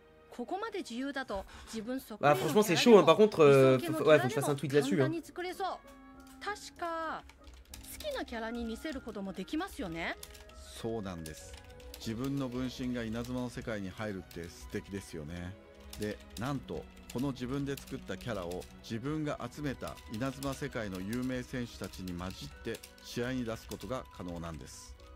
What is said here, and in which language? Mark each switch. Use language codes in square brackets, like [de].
[ja] ここまで自由だと自分そこ [fr] Bah franchement c'est chaud hein. Par contre ouais, faut que je fasse un tweet là-dessus hein. [ja] 確か好きなキャラに似せることもできますよね。そうなんです。自分の分身が稲妻の世界に入るって素敵ですよね。で、なんとこの自分で作ったキャラを自分が集めた稲妻世界の有名選手たちに混じって試合に出すことが可能なんです。